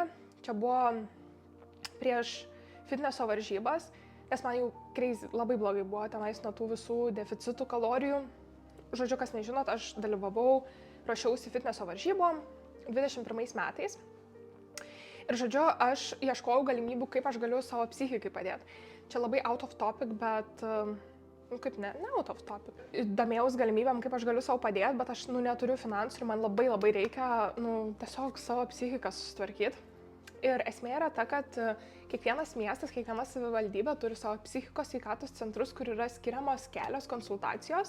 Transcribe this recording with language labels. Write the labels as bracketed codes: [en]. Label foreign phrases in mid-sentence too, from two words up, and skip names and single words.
[lt] Čia buvo prieš fitneso varžybas, nes man jau crazy, labai blogai buvo tenais nuo tų visų deficitų kalorijų. Žodžiu, kas nežinot, aš dalyvavau, ruošiausi fitneso varžybom 21 metais. Ir žodžiu, aš ieškojau galimybių, kaip aš galiu savo psichikai padėti. Čia labai [en] out of topic, [lt] bet kaip ne [en] out of topic. [lt] Domėjaus galimybėm, kaip aš galiu savo padėti, bet aš neturiu finansų ir man labai reikia tiesiog savo psichiką susitvarkyti. Ir esmė yra ta, kad kiekvienas miestas, kiekviena savivaldybė turi savo psichikos sveikatos centrus, kur yra skiriamos kelios konsultacijos.